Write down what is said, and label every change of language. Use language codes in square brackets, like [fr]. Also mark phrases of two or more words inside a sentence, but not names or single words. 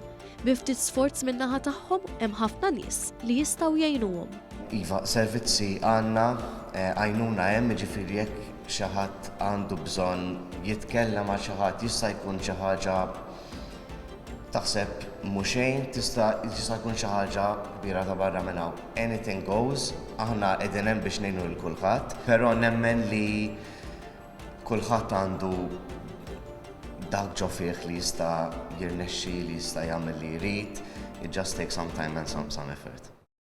[mt] Bi ftit sforz min-naħa tagħhom hemm ħafna nies li jistgħu jgħinuhom. Iva, servizzi għandna għajnuna hemm jiġifieri jekk xi ħadd għandu bżonn jitkellem ma' xi ħadd jista' jkun xi ħaġa taħseb mhux xejn tista' jkun xi ħaġa kbira ta' barra minn hawn. [en] Anything goes, [mt] aħna qegħdin hemm biex ngħinu lil kulħadd, però nemmen li kulħadd għandu dak ġo fih li jista' jirnexxi li jista' jagħmel li jrid. [en] It just takes some time and some effort.